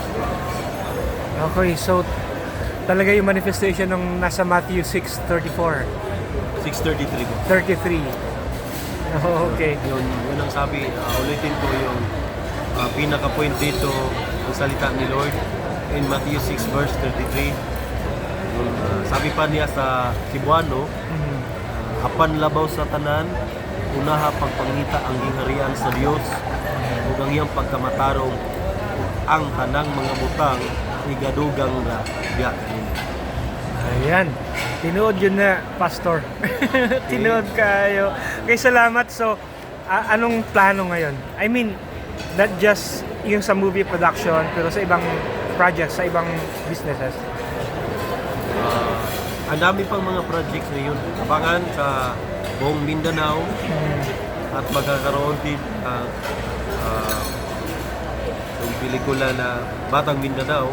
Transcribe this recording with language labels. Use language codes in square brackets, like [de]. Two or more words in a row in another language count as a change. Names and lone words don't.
[tl] Okay, so talaga yung manifestation ng nasa Matthew 6:34, 6:33 po. [en] 33. Oh, okay. [tl] Yun ang sabi, ulitin ko yung pinaka-point dito, ang salita ni Lord in Matthew 6 verse 33. Sabi pa niya sa Cebuano, [ceb] apan labaw sa tanan, unaha pagpangita ang gingharian sa Dios ug ang iyang pagkamatarong ang tanang mga butang igadugang na biya kanina. [tl] Ayan. Tinuod yun na, Pastor. Tinuod kayo. Okay, salamat. So, anong plano ngayon? [en] I mean, not just [tl] yung sa [en] movie production, [tl] pero sa ibang [en] projects, [tl] sa ibang [en] businesses. [tl] Ang dami pang mga projects na yun. Abangan sa buong Mindanao at magkakaroon din yung pelikula na Batang Mindanao.